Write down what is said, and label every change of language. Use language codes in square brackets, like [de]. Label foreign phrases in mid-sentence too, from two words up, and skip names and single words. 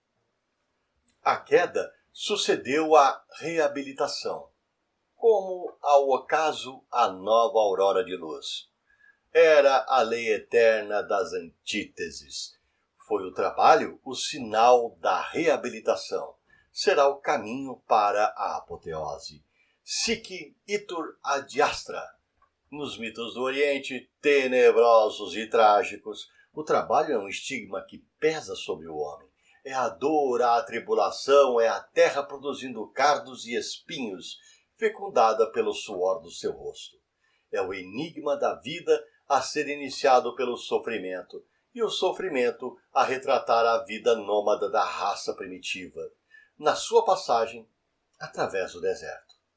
[pt] A queda sucedeu à reabilitação, como ao acaso a nova aurora de luz. Era a lei eterna das antíteses. Foi o trabalho o sinal da reabilitação. Será o caminho para a apoteose. [la] Sic itur ad astra. [pt] Nos mitos do Oriente, tenebrosos e trágicos, o trabalho é um estigma que pesa sobre o homem. É a dor, a tribulação, é a terra produzindo cardos e espinhos, fecundada pelo suor do seu rosto. É o enigma da vida a ser iniciado pelo sofrimento, e o sofrimento a retratar a vida nômada da raça primitiva, na sua passagem através do deserto.